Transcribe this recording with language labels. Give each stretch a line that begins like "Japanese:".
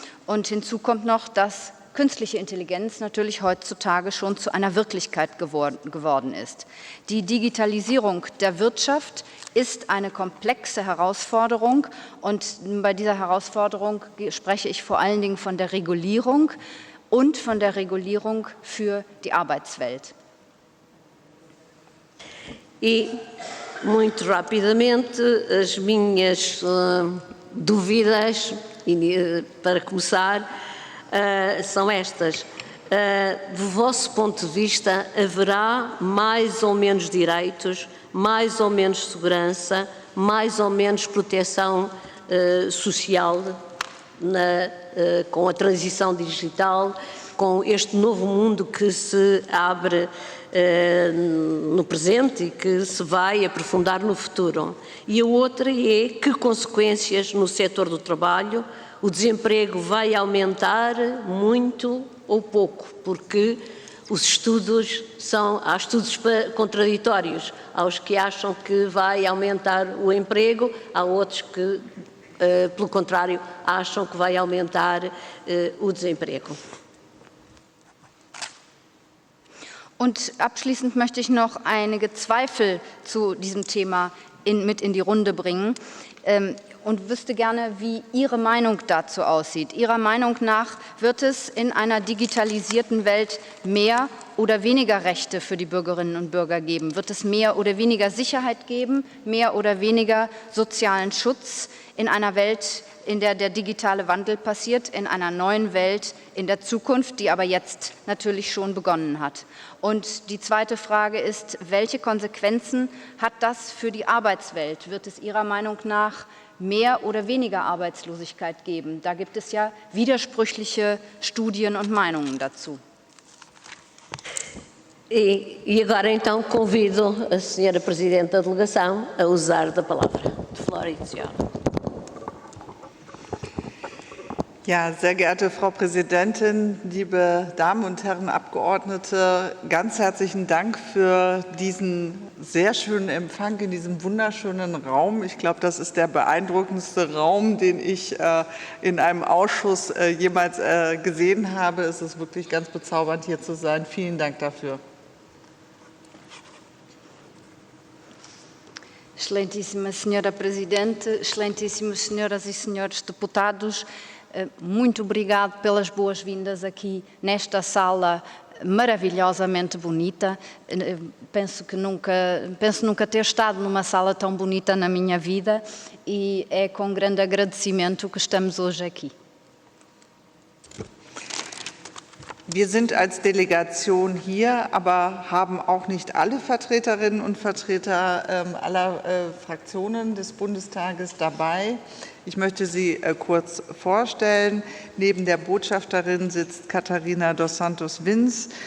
German: Und hinzu kommt noch, dass künstliche Intelligenz natürlich heutzutage schon zu einer Wirklichkeit geworden ist. Die Digitalisierung der Wirtschaft ist eine komplexe Herausforderung, und bei dieser Herausforderung spreche ich vor allen Dingen von der Regulierung und von der Regulierung für die Arbeitswelt.
Portuguese: E, muito rapidamente, as minhas dúvidas, para começar, são estas. Do vosso ponto de vista, haverá mais ou menos direitos, mais ou menos segurança, mais ou menos proteção social com a transição digital, com este novo mundo que se abre no presente e que se vai aprofundar no futuro? E a outra é que consequências no setor do trabalho? O desemprego vai aumentar muito ou pouco? Porque os estudos há estudos contraditórios. Há os que acham que vai aumentar o emprego, há outros que, pelo contrário, acham que vai aumentar o desemprego.
German: Und abschließend möchte ich noch einige Zweifel zu diesem Thema mit in die Runde bringen und wüsste gerne, wie Ihre Meinung dazu aussieht. Ihrer Meinung nach wird es in einer digitalisierten Welt mehr oder weniger Rechte für die Bürgerinnen und Bürger geben? Wird es mehr oder weniger Sicherheit geben, mehr oder weniger sozialen Schutz in einer Welt, in der der digitale Wandel passiert, in einer neuen Welt in der Zukunft, die aber jetzt natürlich schon begonnen hat? Und die zweite Frage ist, welche Konsequenzen hat das für die Arbeitswelt? Wird es Ihrer Meinung nach mehr oder weniger Arbeitslosigkeit geben? Da gibt es ja widersprüchliche Studien und Meinungen dazu.
Portuguese: E agora então convido a Senhora Presidente da Delegação a usar da palavra.
English: De floor is yours.
German: Ja, sehr geehrte Frau Präsidentin, liebe Damen und Herren Abgeordnete, ganz herzlichen Dank für diesen sehr schönen Empfang in diesem wunderschönen Raum. Ich glaube, das ist der beeindruckendste Raum, den ich in einem Ausschuss jemals gesehen habe. Es ist wirklich ganz bezaubernd, hier zu sein. Vielen Dank dafür.
Portuguese: Excelentíssima Senhora Presidente, excelentíssimas senhoras e senhores deputados, muito obrigado pelas boas-vindas aqui nesta sala maravilhosamente bonita. Penso nunca ter estado numa sala tão bonita na minha vida, e é com grande agradecimento que estamos hoje aqui.
German: Wir sind als Delegation hier, aber haben auch nicht alle Vertreterinnen und Vertreter aller Fraktionen des Bundestages dabei. Ich möchte Sie kurz vorstellen. Neben der Botschafterin sitzt Katharina dos Santos Vins.